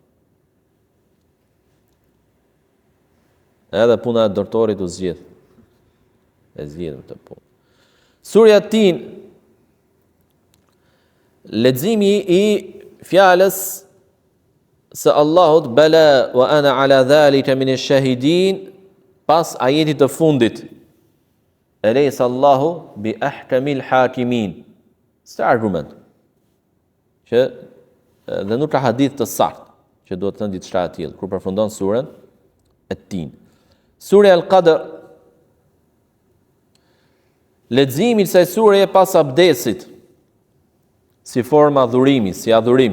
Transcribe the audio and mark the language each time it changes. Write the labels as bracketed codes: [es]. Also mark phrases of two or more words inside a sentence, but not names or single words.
[sq] Edhe puna e doktorit u zgjidh. E zgjidhëm të punë. Surja Tin, leximi I fjalës së Allahut [ar] بلى وأنا على ذلك من الشاهدين, [sq] pas ajetit të fundit. [ar] أليس الله بأحكم الحاكمين. [sq] Së argument. Që dhe nuk ka hadith të saktë që duhet të thënë diçka e tillë kur përfundon surën At-Tin. Surja Al-Qadr, Leximi i kësaj sureje pas abdesit, si forma dhurimi, si adhurim.